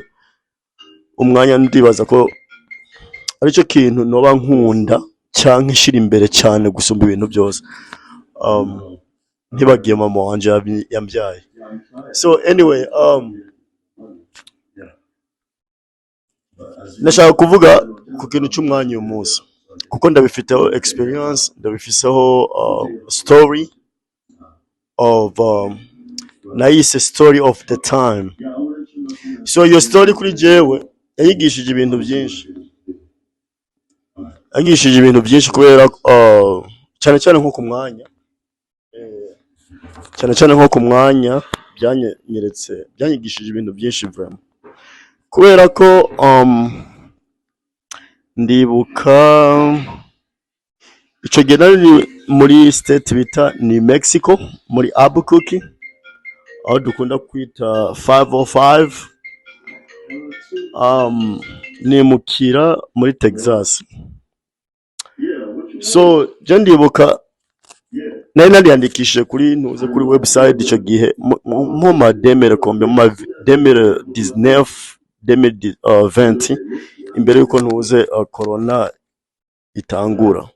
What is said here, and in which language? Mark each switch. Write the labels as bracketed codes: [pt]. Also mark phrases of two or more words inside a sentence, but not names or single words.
[rn] Umwanya ndibaza ko aricyo kintu noba nkunda cyangwa nshira imbere cyane gusumba ibintu byose. Ntibagiye mama wanje yambyaye. [en] So anyway, [rn] nashaka kuvuga ku kintu cy'umwanya uyu munsi kuko ndabifiteho experience, ndabifiteho [en] story of [rn] nayise [en] story of the time. So your story [rn] kuri jewe yigishije ibintu byinshi, kubera cyane cyane nko ku mwanya byanyigishije ibintu byinshi vraiment, kubera ko ndibuka icyo gihe nari muri state bita ni Mexico, muri Albuquerque, aho dukunda kwita 505, nimukira muri Texas. So je ndibuka nari nariyandikishije kuri website icyo gihe mu ma 2019 imbere yuko corona itangura.